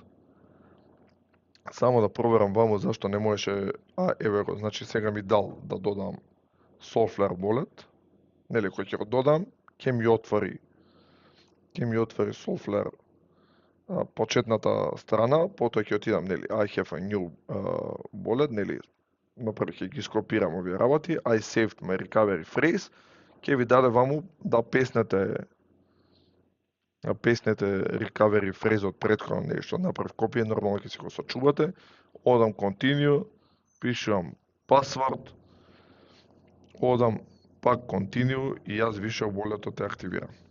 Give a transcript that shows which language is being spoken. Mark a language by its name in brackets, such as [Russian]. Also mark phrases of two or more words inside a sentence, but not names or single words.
[Macedonian] Само да проверам ваму зашто не можеше, еве го, значи сега ми дал да додам Solflare Wallet, нели кој ќе го додам, ќе ми отвори Solflare почетната страна, потоа ќе отидам, нели, [English] I have a new wallet, [Macedonian] нели, напред ќе ги скопирам овие работи, [English] I saved my recovery phrase, [Macedonian] ќе ви даде ваму да песнете [English] recovery phrase [Macedonian] од претходно нешто, направив копија, нормално ќе си го сочувате, одам continue, пишувам password, одам пак continue и јас више walletот е активирам.